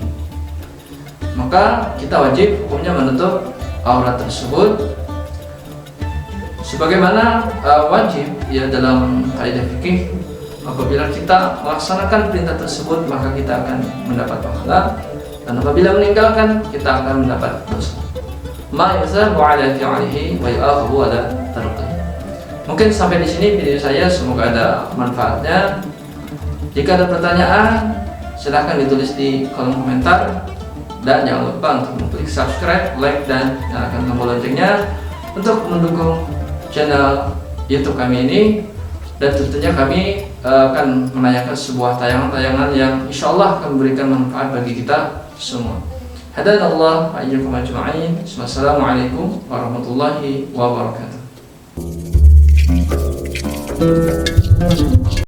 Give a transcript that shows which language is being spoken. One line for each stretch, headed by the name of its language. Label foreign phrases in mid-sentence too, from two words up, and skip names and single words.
Indonesian: Maka kita wajib hukumnya menutup aurat tersebut sebagaimana wajib, ya, dalam kaidah fikih. Apabila kita melaksanakan perintah tersebut maka kita akan mendapat pahala, dan apabila meninggalkan kita akan mendapat dosa.
Arabic: ما يثاب على فعله ويعاقب على تركه.
Indonesian: Mungkin sampai di sini video saya, semoga ada manfaatnya. Jika ada pertanyaan silahkan ditulis di kolom komentar, dan jangan lupa untuk mengklik
English: subscribe, like,
Indonesian: dan nyalakan tombol loncengnya untuk mendukung channel YouTube kami ini. Dan tentunya kami akan menanyakan sebuah tayangan-tayangan yang insyaallah akan memberikan manfaat bagi kita semua.
Arabic: هدانا الله وإياكم أجمعين. والسلام عليكم ورحمة الله وبركاته.